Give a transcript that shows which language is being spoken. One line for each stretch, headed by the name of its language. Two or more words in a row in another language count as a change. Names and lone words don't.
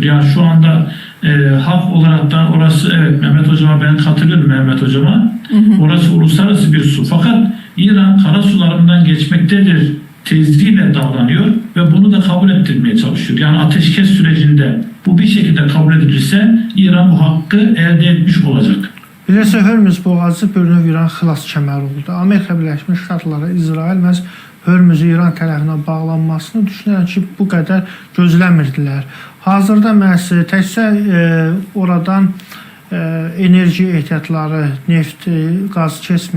Turkish: Yani şu anda hak olarak da orası evet Mehmet Hocama ben katılıyorum Mehmet Hocama. Orası uluslararası bir su. Fakat İran karasularından geçmektedir tezliğiyle davranıyor ve bunu da kabul ettirmeye çalışıyor. Yani ateşkes sürecinde bu bir şekilde kabul edilirse İran bu hakkı elde etmiş olacak.
Azerbaijani: Bilirsə, Hörmüz boğazı bir növ İran xilas kəməri oldu. Amerika Birləşmiş Ştatları, İsrail məhz Hörmüzü İran tərəfinə bağlanmasını düşünürəm ki, bu qədər gözləmirdilər. Hazırda məhz təkcə oradan enerji ehtiyatları, neft, qaz keçmir.